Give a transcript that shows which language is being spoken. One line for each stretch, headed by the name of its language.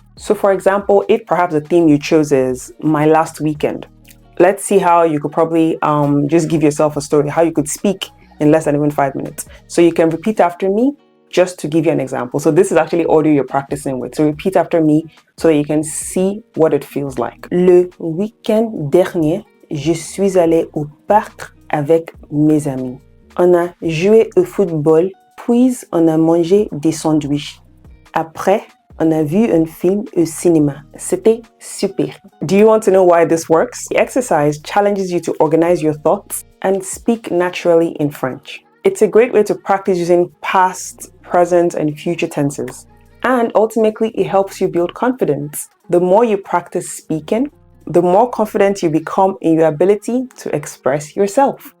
English: So for example, if perhaps the theme you chose is my last weekend, let's see how you could probably just give yourself a story, how you could speak in less than even 5 minutes. So you can repeat after me just to give you an example. So this is actually audio you're practicing with. So repeat after me so that you can see what it feels like.
French: Le week-end dernier, je suis allée au parc avec mes amis. On a joué au football, puis on a mangé des sandwichs. Après, on a vu un film au cinéma. C'était super.
English: Do you want to know why this works? The exercise challenges you to organize your thoughts and speak naturally in French. It's a great way to practice using past, present, and future tenses. And ultimately, it helps you build confidence. The more you practice speaking, the more confident you become in your ability to express yourself.